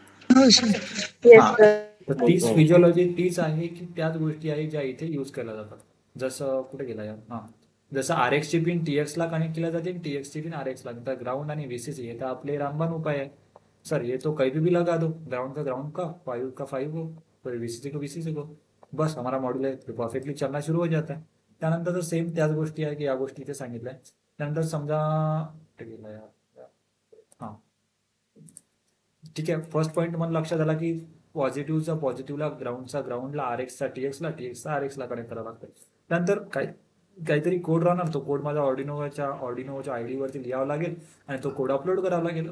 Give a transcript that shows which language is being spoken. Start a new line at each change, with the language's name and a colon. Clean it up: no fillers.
Marathi: हो, sir.
English: Yes, sir.
Marathi: तर तीच फिजिओलॉजी तीच आहे की त्याच गोष्टी आहे ज्या इथे यूज केल्या जातात. जसं कुठे गेला यार, हां, जसं आरएक्सची पिन टीएक्सला कनेक्ट केल्या जाते, टीएक्सची पिन आरएक्सला. तर ग्राउंड आणि व्हीसीसी हे तर आपले रामबाण उपाय आहे.
Hindi: सर ये तो कहीं भी लगा दो, ग्राउंड का 5 हो, तो वीसीसी को वीसीसी को, बस हमारा मॉड्यूल है तो परफेक्टली चलना शुरू हो जाता है.
Marathi: त्यानंतर तर सेम त्याच गोष्टी आहे की या गोष्टी इथे सांगितल्या आहे. त्यानंतर समजा कुठे गेला यार, हां, ठीक आहे. फर्स्ट पॉईंट मला लक्षात आला की पॉझिटिव्हला ग्राउंडचा ग्राउंडला, आरएक्सचा टीएक्सला आरएक्सला कनेक्ट करावं लागतं. त्यानंतर काहीतरी कोड राहणार, तो कोड माझा ऑर्डिनोच्या आयडी वरती लिहावा लागेल आणि तो कोड अपलोड करावा लागेल.